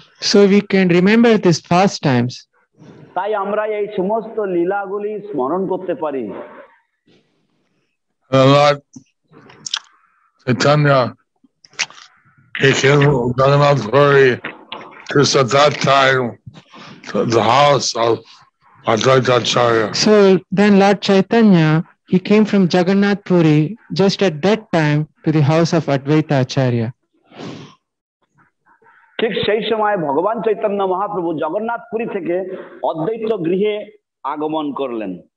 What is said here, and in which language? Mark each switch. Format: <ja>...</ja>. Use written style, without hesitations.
<en>So we can remember these pastimes.</en> <bn>তাই আমরা এই সমস্ত লীলাগুলি স্মরণ করতে পারি।</bn> <en>Lord Chaitanya, he came from Jagannath Puri just at that time to the house of Advaita Acharya. So then Lord Chaitanya, he came from Jagannath Puri just at that time to the house of Advaita Acharya.</en> <bn>ঠিক সেই সময় ভগবান চৈতন্য মহাপ্রভু জগন্নাথপুরী থেকে অদ্বৈত গৃহে আগমন করলেন।</bn>